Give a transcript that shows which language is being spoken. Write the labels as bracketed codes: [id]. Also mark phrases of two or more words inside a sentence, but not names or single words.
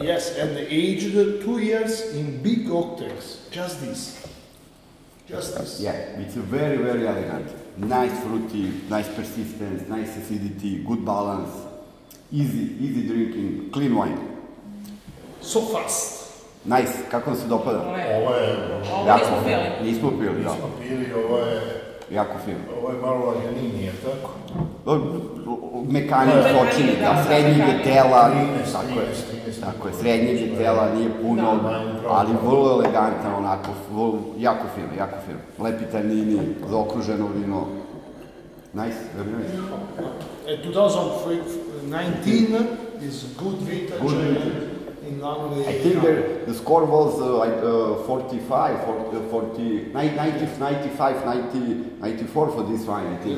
[en] Yes, and aged 2 years in big oak tanks. Just this. Yeah, it's very elegant. Nice fruity, nice persistence, nice acidity, good balance, easy drinking, clean wine. So fast. [sr] Nice, kako vam se dopada? Ovo je... Nismo pili, da. Nismo pili, ovo je... Jako fino. Ovo je malo laganini, je tako? Mekanik točini, da, srednjeg tela, tako je, srednjeg tela, nije puno, ali vrlo elegantan, onako, jako fino. Lepi tanini, zaokruženo vino. [en] Nice, very nice. 2019 is good vintage in La Mole. I think the score was 45, 94 for this wine, I think.